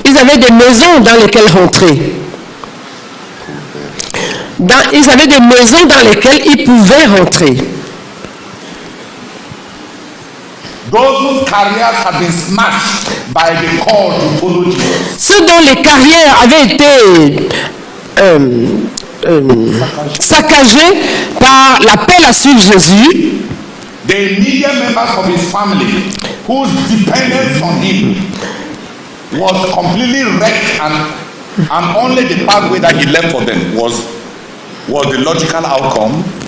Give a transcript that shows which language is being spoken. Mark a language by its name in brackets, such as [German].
[French] Ils avaient des maisons dans lesquelles rentrer. Ils avaient des maisons dans lesquelles ils pouvaient rentrer. [English] Those whose careers have been smashed by the call to follow Jesus. [French] Ceux dont les carrières avaient été saccagées par l'appel à suivre Jésus. [English] The immediate members of his family, whose dependence on him was completely wrecked, and only the pathway that he left for them was the logical outcome.